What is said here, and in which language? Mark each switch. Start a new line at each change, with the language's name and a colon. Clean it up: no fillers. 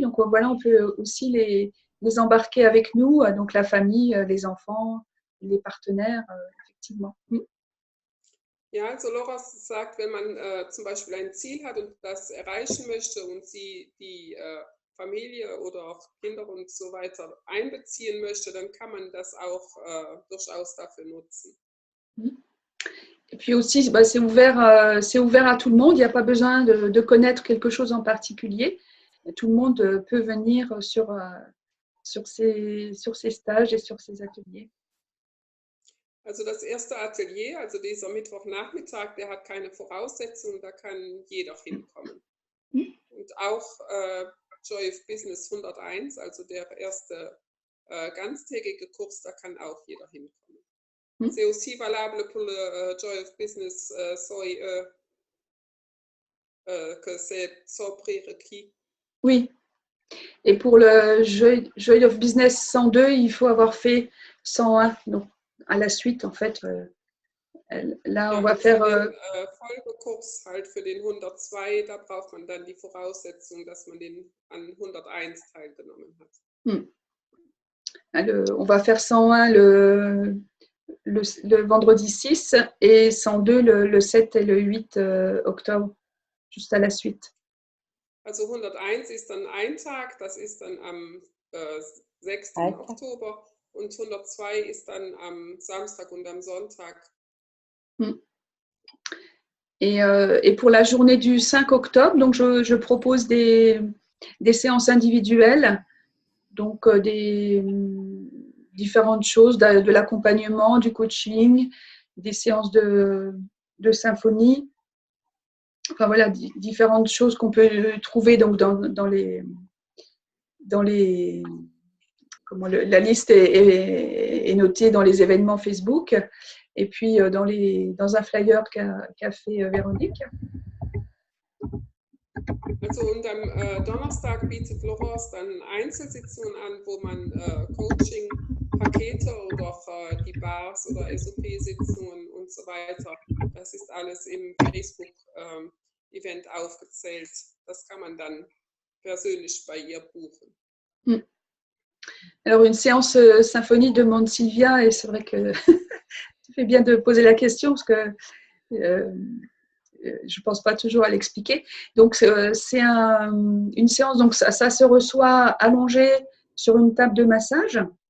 French: Donc voilà, on peut aussi les embarquer avec nous, donc la famille, les enfants, les partenaires, effectivement.
German: Ja, also Loras sagt, wenn man zum Beispiel ein Ziel hat und das erreichen möchte und sie die Familie oder auch Kinder und so weiter einbeziehen möchte, dann kann man das auch durchaus dafür nutzen.
French: Et puis aussi, c'est ouvert à tout le monde. Il n'y a pas besoin de connaître quelque chose en particulier. Tout le monde peut venir sur ces stages et sur ces ateliers.
German: Also das erste Atelier, also dieser Mittwochnachmittag, der hat keine Voraussetzungen, da kann jeder hinkommen. Und auch Joy of Business 101, also der erste ganztägige Kurs, da kann auch jeder hinkommen.
French: C'est aussi valable pour le Joy of Business que c'est sans prérequis. Oui. Et pour le Joy of Business 102, il faut avoir fait 101. Donc, à la suite, en fait, là, on va faire.
German: Für den Folgekurs halt für den 102, da braucht man dann die Voraussetzung, dass man an 101 teilgenommen hat.
French: On va faire 101 le vendredi 6 et 102 le 7 et le 8 octobre, juste à la suite.
German: Also 101 ist dann ein Tag, das ist dann am 6. Oktober, und 102 ist dann am Samstag und am Sonntag.
French: Et pour la journée du 5 octobre, donc je propose des séances individuelles, donc des différentes choses, de l'accompagnement, du coaching, des séances de symphonie. Enfin voilà, différentes choses qu'on peut trouver donc dans les dans les la liste est notée dans les événements Facebook et puis dans un flyer qu'a fait Véronique.
German: Also und am Donnerstag bietet Laurence dann Einzelsitzungen an, wo man Coaching-Pakete oder auch die Bars oder SOP-Sitzungen und so weiter, das ist alles im Facebook-Event aufgezählt. Das kann man dann persönlich bei ihr buchen.
French: Alors, une séance symphonie demande Sylvia, et c'est vrai que tu fais bien de poser la question parce que je ne pense pas toujours à l'expliquer. Donc, c'est une séance, donc ça se reçoit allongé sur une table de massage.